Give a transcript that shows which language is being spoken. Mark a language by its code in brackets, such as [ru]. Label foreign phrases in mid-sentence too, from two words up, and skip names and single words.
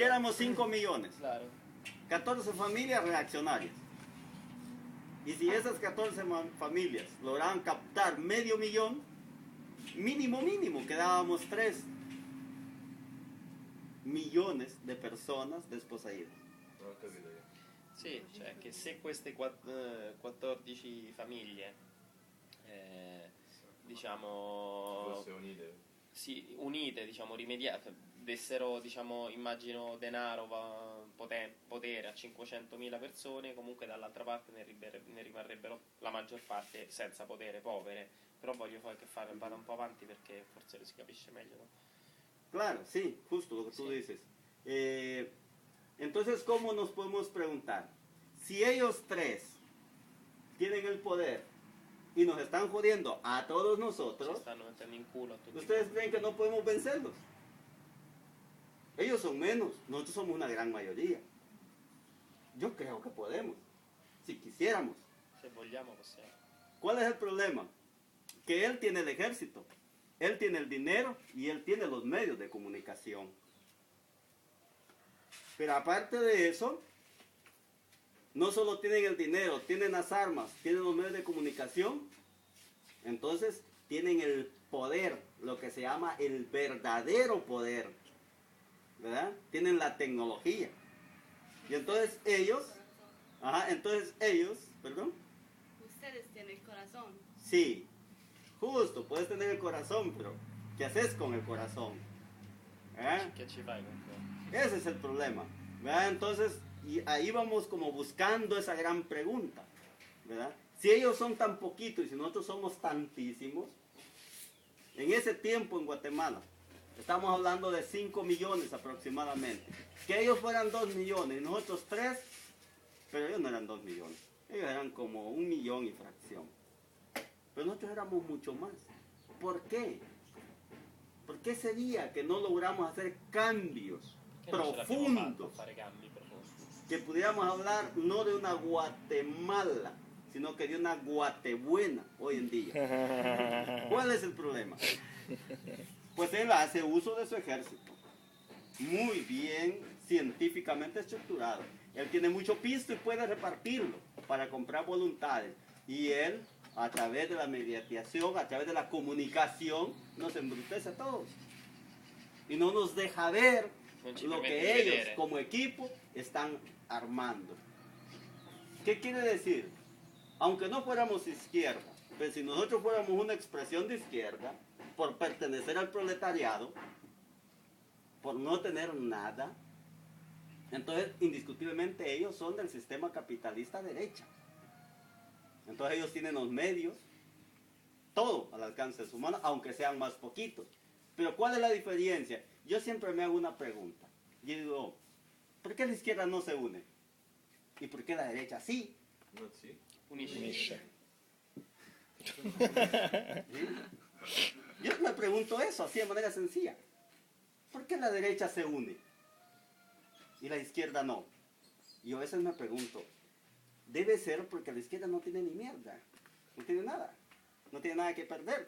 [es] Si éramos 5 millones, Claro. 14 familias reaccionarias. Y si esas 14 familias lograban captar 500,000, mínimo, quedábamos 3 millones de personas desposeídas. [it] Non ho capito io. Sì, cioè che se queste 14 famiglie, diciamo, Fosse unite. sì, unite, diciamo, dessero, diciamo, immagino denaro, potere a 500.000 persone, comunque dall'altra parte ne rimarrebbero la maggior parte senza potere, povere. Però voglio che vada un po' avanti perché forse lo si capisce meglio, [es] ¿no? Claro, sí, justo lo que tú Sí. dices. Entonces, ¿cómo nos podemos preguntar? si ellos tres tienen el poder y nos están jodiendo a todos [it] Ci [es] nosotros, [it] stanno mettendo in culo a tutti. [es] ¿ustedes creen que no podemos vencerlos? Ellos son menos, nosotros somos una gran mayoría. Yo creo que podemos, si quisiéramos. [it] Se vogliamo possiamo. [es] ¿Cuál es el problema? Que él tiene el ejército, él tiene el dinero y él tiene los medios de comunicación. Pero aparte de eso, no solo tienen el dinero, tienen las armas, tienen los medios de comunicación, entonces tienen el poder, lo que se llama el verdadero poder, ¿verdad? Tienen la tecnología. Y entonces ellos, perdón, Ustedes tienen el corazón. sí, justo, puedes tener el corazón, pero ¿qué haces con el corazón? ¿Eh? [it] Che ci fai con quello? [es] Ese es el problema, ¿verdad? Entonces, y ahí vamos como buscando esa gran pregunta, ¿verdad? Si ellos son tan poquitos y si nosotros somos tantísimos, en ese tiempo en Guatemala, estamos hablando de 5 millones aproximadamente, que ellos fueran 2 millones y nosotros 3, pero ellos no eran 2 millones, ellos eran como 1 millón y fracción, pero nosotros éramos mucho más. ¿Por qué? ¿Por qué sería que no logramos hacer cambios [it] Che non ce l'abbiamo fatta a [es] profundos? [it] fare cambi profondi. [es] Que pudiéramos hablar no de una Guatemala, sino que de una Guatebuena hoy en día. ¿Cuál es el problema? Pues él hace uso de su ejército, muy bien científicamente estructurado. Él tiene mucho pisto y puede repartirlo para comprar voluntades. Y él, a través de la mediación, a través de la comunicación, nos embrutece a todos. Y no nos deja ver [it] Non ci [es] lo [it] permette [es] que [it] di [es] ellos [it] vedere. [es] como equipo están armando. ¿Qué quiere decir? Aunque no fuéramos izquierda, pero si nosotros fuéramos una expresión de izquierda, por pertenecer al proletariado, por no tener nada, entonces indiscutiblemente ellos son del sistema capitalista derecha. Entonces ellos tienen los medios, todo al alcance de su mano, aunque sean más poquitos. Pero ¿cuál es la diferencia? Yo siempre me hago una pregunta. Yo digo, ¿por qué la izquierda no se une? ¿Y por qué la derecha sí? No, [it] sì. Unisce. [es] ¿Sí? Yo me pregunto eso así de manera sencilla. ¿Por qué la derecha se une y la izquierda no? Y yo a veces me pregunto, debe ser porque la izquierda no tiene ni mierda, no tiene nada, no tiene nada que perder.